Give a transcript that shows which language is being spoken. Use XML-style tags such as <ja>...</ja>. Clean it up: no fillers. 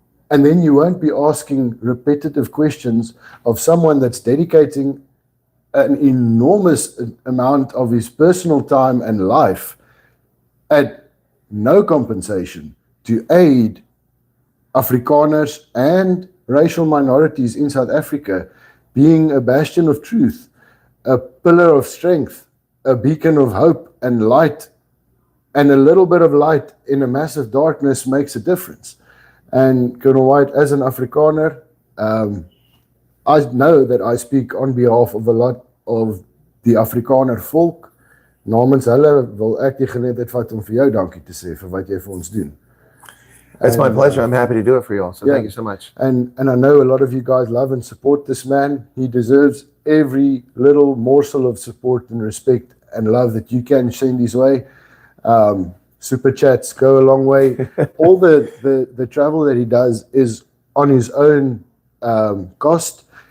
<en>And then you won't be asking repetitive questions of someone that's dedicating an enormous amount of his personal time and life at no compensation to aid Afrikaners and racial minorities in South Africa, being a bastion of truth, a pillar of strength, a beacon of hope and light, and a little bit of light in a massive darkness makes a difference. And Colonel Wyatt, as an Afrikaner, I know that I speak on behalf of a lot of the Afrikaner volk.</en> <af>Namens hulle wil ek die geleentheid vat om vir jou dankie te sê vir wat jy vir ons doen.</af> <en>That's my pleasure. I'm happy to do it for you all. So thank you so much. And I know a lot of you guys love and support this man. He deserves every little morsel of support and respect and love that you can send his way. Super chats go a long way. All the travel that he does is on his own cost.</en>